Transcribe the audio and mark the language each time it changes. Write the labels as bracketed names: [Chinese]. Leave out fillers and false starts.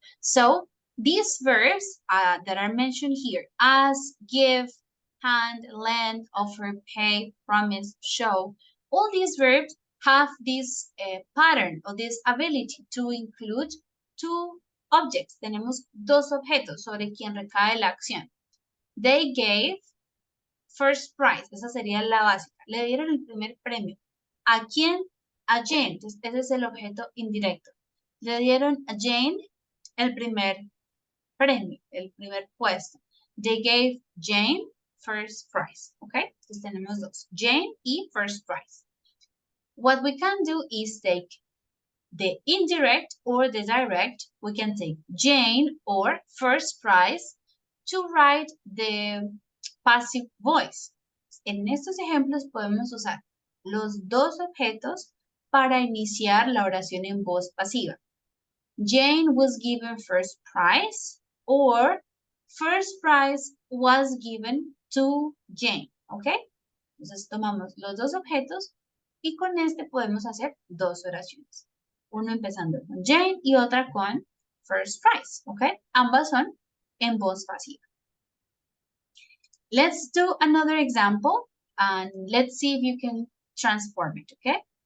[English] So these verbs that are mentioned here, ask, give, hand, lend, offer, pay, promise, show, all these verbs have this pattern or this ability to include 2 objects. [Spanish] Tenemos 2 objetos sobre quien recae la acción. [English] They gave first prize. [Spanish] Esa sería la básica. Le dieron el primer premio. ¿A quién? A Jane. Entonces, ese es el objeto indirecto. Le dieron a Jane el primer premio, el primer puesto. [English] They gave Jane first prize. Okay? [Spanish] Entonces tenemos 2. [English] Jane y first prize. What we can do is take the indirect or the direct, we can take Jane or first prize to write the passive voice. [Spanish] En estos ejemplos podemos usar los dos objetos para iniciar la oración en voz pasiva. [English] Jane was given first prize or first prize was given to Jane, ¿ok? [Spanish] Entonces tomamos los dos objetos y con este podemos hacer dos oraciones. Uno empezando con Jane y otra con first prize, ¿ok? Ambas son en voz pasiva. [English] Let's do another example and let's see if you can transform it, okay?